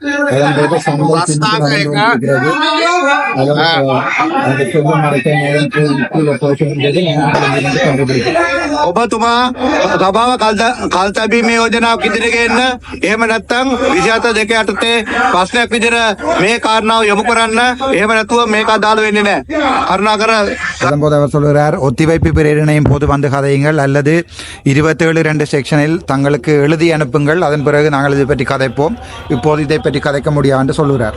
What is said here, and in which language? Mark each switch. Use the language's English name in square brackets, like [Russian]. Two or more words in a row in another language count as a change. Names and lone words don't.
[Sinhala] ඔබතුමා සභාව කල්තැබීමේ යෝජනාවක් ඉදිරියට ගෙන්න, එහෙම නැත්නම් 27 යටතේ ප්‍රශ්නයක් විදිහට මේ කාරණාව යොමු කරන්න, එහෙම නැතුව මේක අදාළ වෙන්නේ නැහැ. කරුණාකර. [Tamil] அதன்போது அவர் சொல்கிறார், ஒத்திவைப்பு பிரேரணையும் போது கதையுங்கள், அல்லது 27(2) செக்ஷனில் தங்களுக்கு எழுதி அனுப்புங்கள், அதன் பிறகு நாங்கள் இதை பற்றி கதைப்போம், இப்போது இதை பற்றி கதைக்க முடியாது என்று சொல்கிறார்.